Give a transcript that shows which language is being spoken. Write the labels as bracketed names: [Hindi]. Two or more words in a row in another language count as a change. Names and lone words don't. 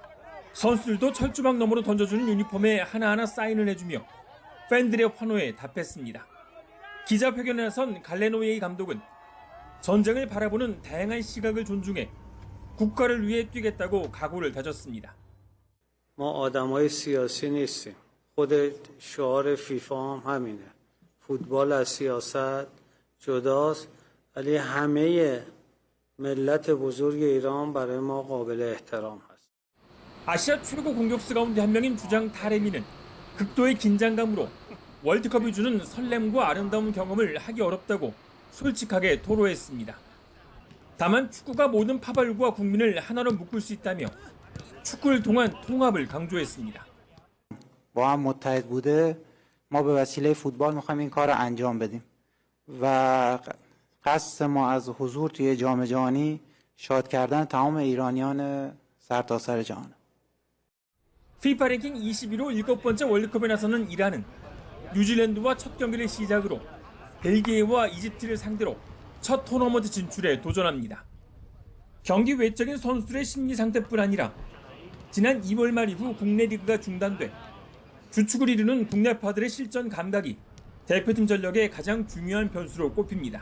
[Korean] 선수들도 철조망 너머로 던져주는 유니폼에 하나하나 사인을 해주며 팬들의 환호에 답했습니다. 기자회견에 나선 갈레노예이 감독은 전쟁을 바라보는 다양한 시각을 존중해 국가를 위해 뛰겠다고 각오를 다졌습니다. [Persian] ما آدمای سیاسی نیستیم. خود شعار فیفا هم همینه. فوتبال از سیاست جداست ولی همه ملت بزرگ ایران برای ما قابل احترام هست. [Korean] 아시아 최고 공격수 가운데 한 명인 주장 타레미는 극도의 긴장감으로 월드컵이 주는 설렘과 아름다운 경험을 하기 어렵다고 솔직하게 토로했습니다. 다만 축구가 모든 파벌과 국민을 하나로 묶을 수 있다며 축구를 통한 통합을 강조했습니다. [Persian] با هم متحد بوده ما به وسیله فوتبال می‌خوایم این کار رو انجام بدیم و قصد ما از حضور توی جام جهانی شاد کردن تمام ایرانیان سرتاسر جهان. [Korean] FIFA 랭킹 21호 7번째 월드컵에 나서는 이란은 뉴질랜드와 첫 경기를 시작으로 벨기에와 이집트를 상대로 첫 토너먼트 진출에 도전합니다. 경기 외적인 선수들의 심리 상태뿐 아니라 지난 2월 말 이후 국내 리그가 중단돼 주축을 이루는 국내파들의 실전 감각이 대표팀 전력의 가장 중요한 변수로 꼽힙니다.